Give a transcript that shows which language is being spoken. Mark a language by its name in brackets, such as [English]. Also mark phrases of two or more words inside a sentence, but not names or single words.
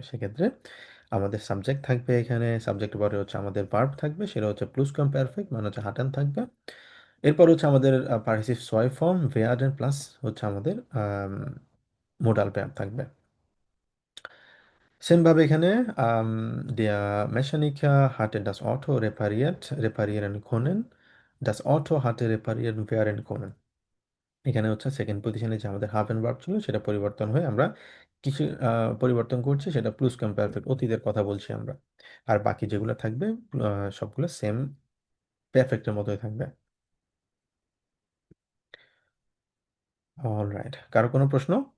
[Bangla] সেক্ষেত্রে আমাদের সাবজেক্ট থাকবে, এখানে সাবজেক্টের পরে হচ্ছে আমাদের ভার্ব থাকবে, সেটা হচ্ছে পারফেক্ট মানে হচ্ছে হাটেন থাকবে। এরপর হচ্ছে আমাদের পার্টিসিপ ছয় ফর্ম ভেয়ারেন প্লাস হচ্ছে আমাদের [English] modal verb [Bangla] থাকবে। সেম ভাবে এখানে [German] der Mechaniker hatte das Auto reparieren können, das Auto hatte reparieren werden können। [Bangla] এখানে হচ্ছে [English] second position [Bangla] যে আমাদের হাফ এন্ড ভার্ব ছিল সেটা পরিবর্তন হয়ে আমরা কিছু পরিবর্তন করছি, সেটা প্লুস পারফেক্ট অতীতের কথা বলছি আমরা। আর বাকি যেগুলো থাকবে সবগুলো সেম পারফেক্টের মতোই থাকবে। অলরাইট, কারো কোনো প্রশ্ন?